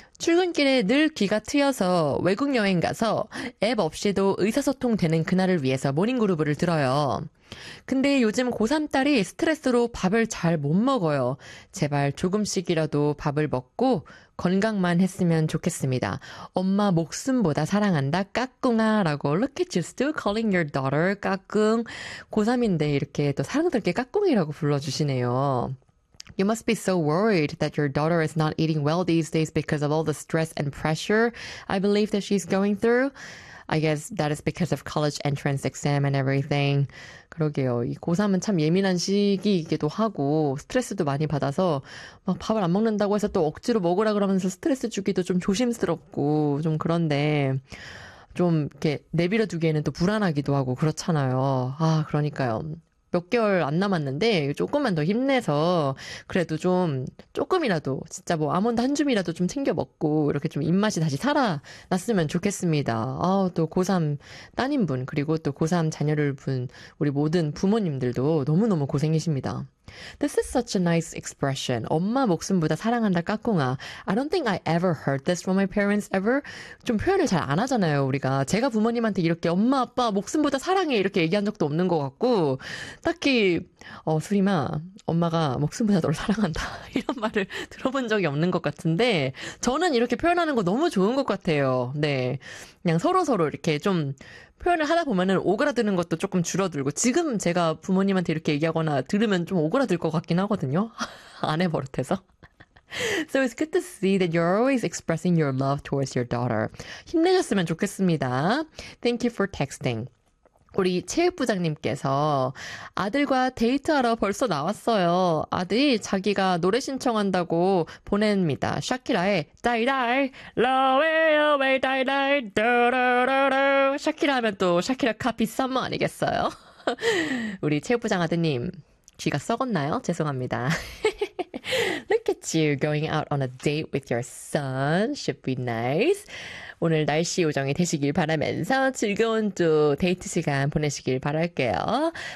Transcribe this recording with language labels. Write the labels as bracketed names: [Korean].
[Korean] 출근길에 늘 귀가 트여서 외국 여행 가서 앱 없이도 의사소통 되는 그날을 위해서 모닝 그루브를 들어요. 근데 요즘 고3 딸이 스트레스로 밥을 잘못 먹어요. 제발 조금씩이라도 밥을 먹고 건강만 했으면 좋겠습니다. 엄마 목숨보다 사랑한다, 까꿍아. 라고. [English] Look at you still calling your daughter 까꿍. [Korean] 고3인데 이렇게 또 사랑스럽게 까꿍이라고 불러주시네요. [English] You must be so worried that your daughter is not eating well these days because of all the stress and pressure I believe that she's going through. I guess that is because of college entrance exam and everything. [Korean] 그러게요. 이 고3은 참 예민한 시기이기도 하고 스트레스도 많이 받아서 막 밥을 안 먹는다고 해서 또 억지로 먹으라 그러면서 스트레스 주기도 좀 조심스럽고 좀 그런데 좀 이렇게 내버려 두기에는 또 불안하기도 하고 그렇잖아요. 아, 그러니까요. 몇 개월 안 남았는데 조금만 더 힘내서 그래도 좀 조금이라도 진짜 뭐 아몬드 한 줌이라도 좀 챙겨 먹고 이렇게 좀 입맛이 다시 살아났으면 좋겠습니다. 아, 또 고3 따님분 그리고 또 고3 자녀를 둔 우리 모든 부모님들도 너무너무 고생이십니다. [English] This is such a nice expression. [Korean] 엄마 목숨보다 사랑한다, 까꿍아. [English] I don't think I ever heard this from my parents ever. [Korean] 좀 표현을 잘안 하잖아요, 우리가. 제가 부모님한테 이렇게 엄마, 아빠 목숨보다 사랑해 이렇게 얘기한 적도 없는 것 같고, 딱히, 수림아, 엄마가 목숨보다 널 사랑한다. 이런 말을 들어본 적이 없는 것 같은데, 저는 이렇게 표현하는 거 너무 좋은 것 같아요. 네. 그냥 서로서로 이렇게 좀, 표현을 하다 보면은 오그라드는 것도 조금 줄어들고 지금 제가 부모님한테 이렇게 얘기하거나 들으면 좀 오그라들 것 같긴 하거든요. 아내 버릇해서. [English] So it's good to see that you're always expressing your love towards your daughter. [Korean] 힘내셨으면 좋겠습니다. [English] Thank you for texting. [Korean] 우리 체육부장님께서 아들과 데이트하러 벌써 나왔어요. 아들이 자기가 노래 신청한다고 보냅니다. 샤키라의 다이다이 러웨어 웨이 다이다이 도로로로 샤키라 하면 또 샤키라 카피 썸머 아니겠어요? 우리 체육부장 아드님 귀가 썩었나요? 죄송합니다. [English] Look at you going out on a date with your son. Should be nice. [Korean] 오늘 날씨 요정이 되시길 바라면서 즐거운 또 데이트 시간 보내시길 바랄게요.